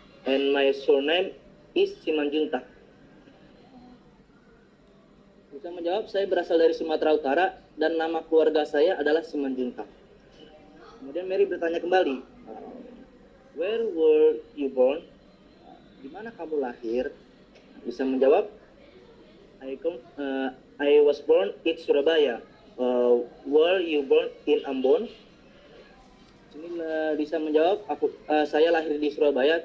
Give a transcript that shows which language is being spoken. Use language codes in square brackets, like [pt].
[en] and my surname is Simanjuntak. [id] Lisa menjawab, saya berasal dari Sumatera Utara dan nama keluarga saya adalah Simanjuntak. Kemudian Mary bertanya kembali, [en] where were you born? [id] Di mana kamu lahir? Lisa menjawab, [en] I was born in Surabaya. Were you born in Ambon? [id] Sini Lisa menjawab, saya lahir di Surabaya.